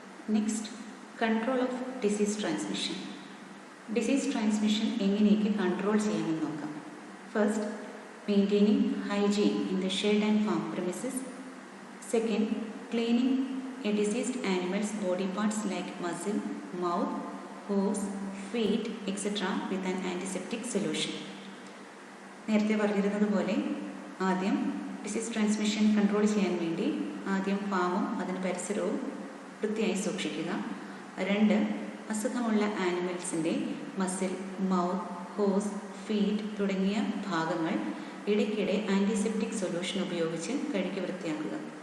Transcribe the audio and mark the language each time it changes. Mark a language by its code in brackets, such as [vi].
[en] Next, control of disease transmission. [ml] Disease transmission എങ്ങനെയൊക്കെ control ചെയ്യാമെന്ന് നോക്കാം. [en] First, maintaining hygiene in the shed and farm premises. Second, cleaning a diseased animal's body parts like muzzle, mouth, hooves, feet, etc. with an antiseptic solution. [ml] നേരത്തെ പറഞ്ഞിരുന്നത് പോലെ ആദ്യം disease transmission control ചെയ്യാൻ വേണ്ടി ആദ്യം ഫാമും അതിന് പരിസരവും വൃത്തിയായി സൂക്ഷിക്കുക. 2, അസുഖമുള്ള ആനിമൽസിൻ്റെ മസിൽ, മൗത്ത്, ഹോസ്, ഫീറ്റ് തുടങ്ങിയ ഭാഗങ്ങൾ ഇടയ്ക്കിടെ ആൻറ്റിസെപ്റ്റിക് സൊല്യൂഷൻ ഉപയോഗിച്ച് കഴുകി വൃത്തിയാക്കുക.